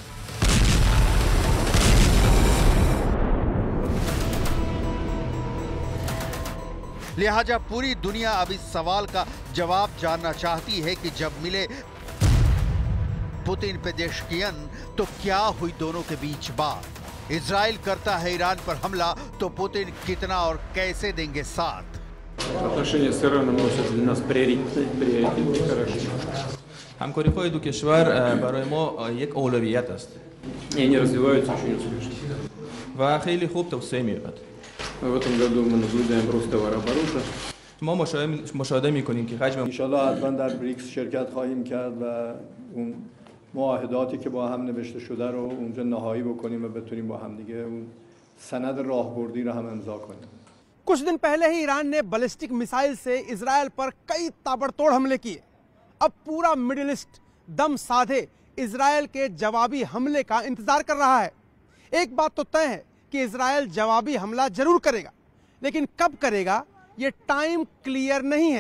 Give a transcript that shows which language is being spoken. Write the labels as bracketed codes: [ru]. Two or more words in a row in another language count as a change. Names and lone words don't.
[hi] लिहाजा पूरी दुनिया अब इस सवाल का जवाब जानना चाहती है कि जब मिले पुतिन पेजेश्कियन तो क्या हुई दोनों के बीच बात। इजराइल करता है ईरान पर हमला तो पुतिन कितना और कैसे देंगे साथ। [fa] همکاری دو کشور برای ما یک اولویت است. [ru] یعنی развиваются очень успешно. [fa] و خیلی خوب توسعه می‌یابد. [ru] В этом году мы наблюдаем рост товарооборота. [fa] ما مشاهده می‌کنیم که حجم ان شاءالله حتما در بریکس شرکت خواهیم کرد و اون معاهداتی که با هم نوشته شده رو اونجا نهایی بکنیم و بتونیم با هم دیگه اون سند راهبردی رو هم امضا کنیم. [hi] कुछ दिन पहले ही ईरान ने बैलिस्टिक मिसाइल से इजराइल पर कई ताबड़तोड़ हमले किए। अब पूरा मिडिल ईस्ट दम साधे इजराइल के जवाबी हमले का इंतजार कर रहा है। एक बात तो तय है कि इजराइल जवाबी हमला जरूर करेगा, लेकिन कब करेगा ये [en] time clear [hi] नहीं है।